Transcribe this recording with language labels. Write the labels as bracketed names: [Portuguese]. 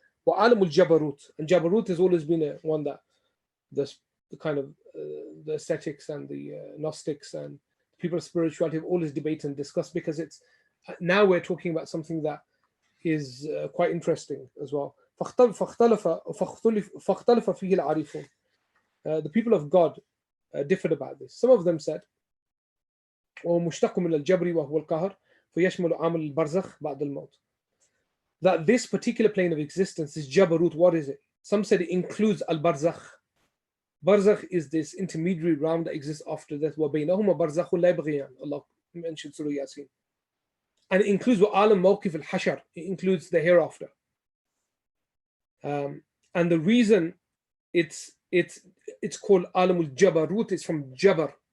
[Arabic] وعالم الجبروت, [English] and Jabarut has always been one that the kind of the ascetics and the Gnostics and people of spirituality have always debated and discussed, because it's now we're talking about something that is quite interesting as well. [Arabic] فاختلف فيه العارفون. [English] The people of God differed about this. Some of them said [Arabic] ومشتق من الجبر وهو القهر فيشمل عمل البرزخ بعد الموت. [English] That this particular plane of existence is Jabarut. What is it? Some said it includes al-barzakh. Barzakh is this intermediary realm that exists after death. [Arabic] وَبَيْنَهُمَا بَرْزَخٌ لَا يَبْغِيَانِ. [English] Allah mentioned Surah Yasin. And it includes [Arabic] وَعَالَمْ مَوْقِفِ الْحَشَرِ. [English] It includes the hereafter. And the reason it's called Alam al-Jabarut is from Jabar.